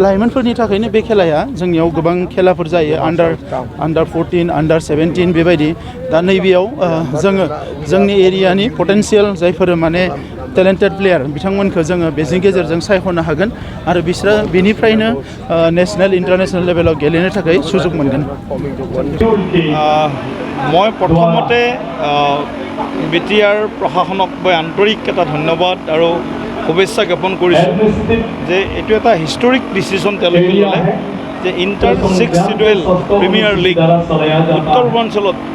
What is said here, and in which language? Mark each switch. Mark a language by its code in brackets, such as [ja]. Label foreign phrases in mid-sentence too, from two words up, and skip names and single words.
[brx] लाइमोनफोरनि थाखायनो बे खेलाया जोंनियाव गोबां खेलाफोर जायो आन्डार 14 आन्डार 17 बेबायदि दा नैबेयाव जोङो जोंनि एरियानि पटेन्सियेल जायफोर माने [en] talented player [brx] बिथांमोनखौ जोङो बेनि गेजेरजों सायख'नो हागोन आरो बिसोरो बेनिफ्रायनो [en] national international [brx] लेभेलाव गेलेनो थाखाय सुजुग मोनगोन [as] মই প্ৰথমতে BTR প্ৰশাসনক মই আন্তৰিক এটা ধন্যবাদ আৰু শুভেচ্ছা জ্ঞাপন কৰিছোঁ যে এইটো এটা [en] historic decision [as] তেওঁলোকে ল'লে যে ইণ্টাৰ 6 শিডিউল প্ৰিমিয়াৰ লীগ উত্তৰ পূৰ্বাঞ্চলত